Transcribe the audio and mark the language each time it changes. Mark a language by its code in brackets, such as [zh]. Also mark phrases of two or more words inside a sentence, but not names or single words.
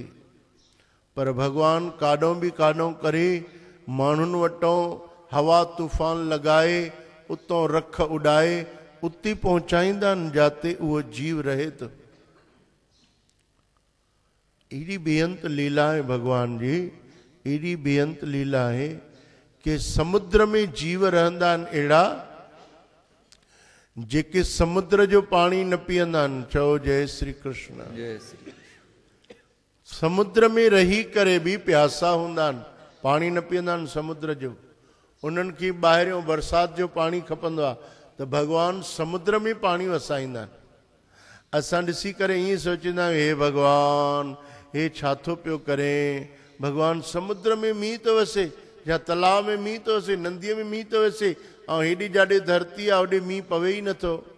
[sd] पर भगवान काॾों बि काॾों करे माण्हुनि वटों हवा तूफ़ान लॻाए उतां रख उॾाए उते पहुचाईंदा आहिनि जिते उहो जीव रहे थो। एॾी बेअंत लीला आहे भगवान जी, एॾी बेअंत लीला आहे कि समुद्र में जीव रहंदा आहिनि अहिड़ा जेके समुद्र जो पाणी न पीअंदा आहिनि। चओ जय श्री कृष्ण। जय श्री। समुद्र में रही करे बि प्यासा हूंदा आहिनि, पाणी न पीअंदा आहिनि समुद्र जो। उन्हनि खे ॿाहिरियों बरसाति जो पाणी खपंदो आहे त भगवान समुद्र में पाणी वसाईंदा आहिनि। असां ॾिसी करे ईअं सोचींदा आहियूं, हे भगवान हे छा थो पियो करे? भगवान समुद्र में मींहुं थो वसे या तलाव में मींहुं थो वसे, नंदीअ में मींहुं थो वसे, ऐं हेॾी जाॾे धरती आहे होॾे मींहुं पवे ई नथो।